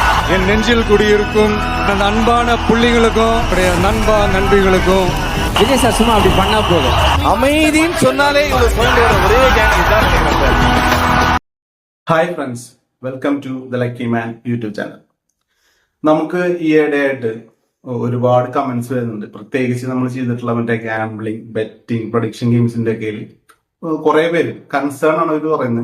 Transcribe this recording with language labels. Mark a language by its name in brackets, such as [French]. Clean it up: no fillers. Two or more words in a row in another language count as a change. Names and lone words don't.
[Tamil] என் நெஞ்சில் குடியிருக்கும் அந்த அன்பான புள்ளிகளுக்கும் நண்பா நண்பிகளுக்கும் விஜய் சார் சும்மா அப்படி பண்ணா போதும். அமைதின்னு சொன்னாலே இவ்வளவு பாயிண்ட் ஒரே கேங் தான். [English] Hi friends, welcome to the Lucky Man YouTube channel. [Malayalam] നമുക്ക് ഈയിടെയായിട്ട് ഒരുപാട് കമന്റ്സ് വരുന്നുണ്ട്. പ്രത്യേകിച്ച് നമ്മൾ ചെയ്തിട്ടുള്ള മറ്റേ [English] gambling, betting, prediction games [Malayalam] ഒക്കെ കുറെ പേര് കൺസേൺ ആണ് അവർ പറയുന്നത്.